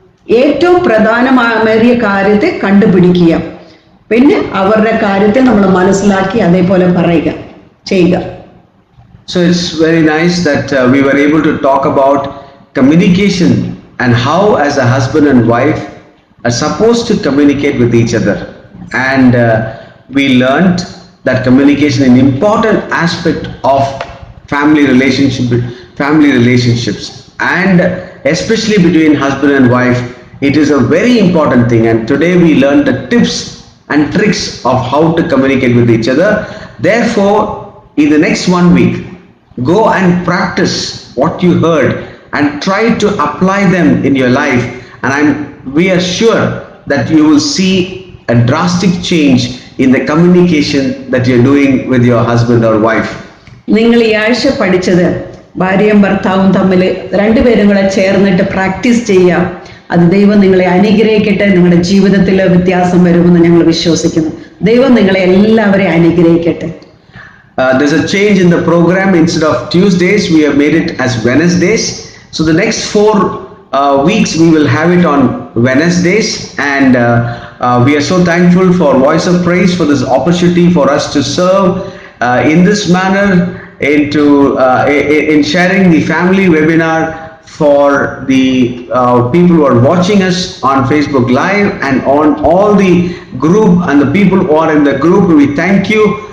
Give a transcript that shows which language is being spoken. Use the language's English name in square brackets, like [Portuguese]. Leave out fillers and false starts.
[Malayalam] ഏറ്റവും പ്രധാനമേറിയ കാര്യത്തെ കണ്ടുപിടിക്കുക. പിന്നെ അവരുടെ കാര്യത്തെ നമ്മൾ മനസ്സിലാക്കി അതേപോലെ പറയുക, ചെയ്യുക. [English] So it's very nice that we were able to talk about communication and how as a husband and wife are supposed to communicate with each other. And we learned that communication is an important aspect of family relationships, and especially between husband and wife, it is a very important thing. And today we learned the tips and tricks of how to communicate with each other. Therefore, in the next 1 week, go and practice what you heard and try to apply them in your life, and we are sure that you will see a drastic change in the communication that you're doing with your husband or wife. [Malayalam] നിങ്ങൾ ഈ ആഴ്ച പഠിച്ചത് ഭാര്യയും ഭർത്താവും തമ്മിൽ രണ്ടുപേരും കൂടെ ചേർന്നിട്ട് പ്രാക്ടീസ് ചെയ്യുക. അത് ദൈവം നിങ്ങളെ അനുഗ്രഹിക്കട്ടെ. നിങ്ങളുടെ ജീവിതത്തിൽ വ്യത്യാസം വരുമെന്ന് ഞങ്ങൾ വിശ്വസിക്കുന്നു. ദൈവം നിങ്ങളെ എല്ലാവരെയും അനുഗ്രഹിക്കട്ടെ. [English] There's a change in the program. Instead of Tuesdays, we have made it as Wednesdays. So the next 4 weeks we will have it on Wednesdays, and we are so thankful for Voice of Praise for this opportunity for us to serve in this manner in sharing the family webinar for the people who are watching us on Facebook Live and on all the group and the people who are in the group. We thank you.